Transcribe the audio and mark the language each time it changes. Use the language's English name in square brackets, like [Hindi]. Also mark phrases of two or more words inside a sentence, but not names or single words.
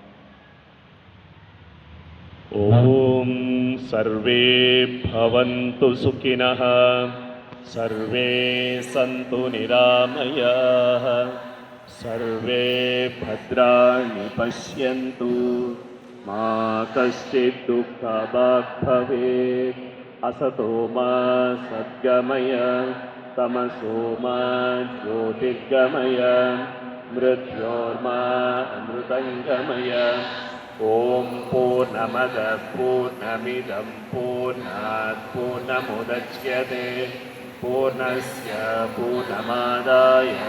[Sanskrit] ఓం సర్వే భవంతు సుఖినః, సర్వే సంతు నిరామయాః, సర్వే భద్రాణి పశ్యంతు, మా కశ్చిత్ దుఃఖభాగ్ భవేత్. असतो मा सद्गमय तमसो मा ज्योतिर्गमय मृत्योर्मा अमृतङ्गमय ॐ पूर्णमदः पूर्णमिदं पूर्णात् पूर्णमुदच्यते पूर्णस्य पूर्णमादाय